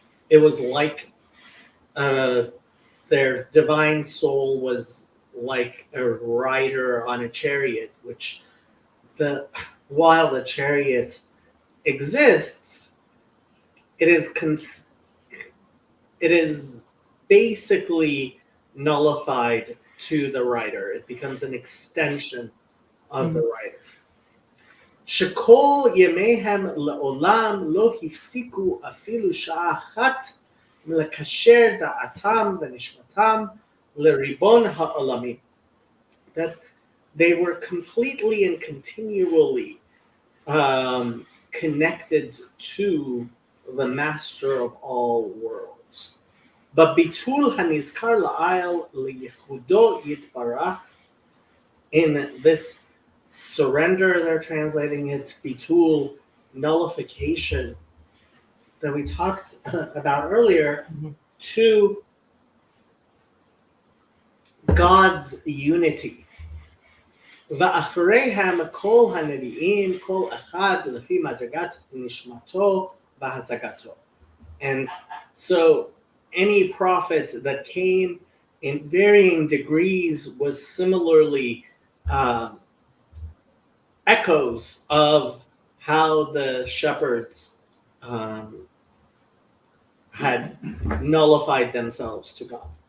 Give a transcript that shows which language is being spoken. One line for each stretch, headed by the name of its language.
English: it was like their divine soul was like a rider on a chariot, which while the chariot exists, it is basically nullified to the rider. It becomes an extension of the rider.
Hebrew: שכל ימיהם לעולם לא הפסיקו אפילו שעה אחת מלקשר דעתם ונשמתם לריבון העולמים.
English: That they were completely and continually connected to the master of all worlds.
Hebrew: בביטול הנזכר לעיל לייחודו יתברך,
English: in this surrender, they're translating it, bitul, nullification, that we talked about earlier, to God's unity.
Hebrew: ואחריהם כל הנביאים, כל אחד לפי מדרגת נשמתו והשגתו.
English: And so any prophet that came in varying degrees was similarly echoes of how the shepherds had nullified themselves to God.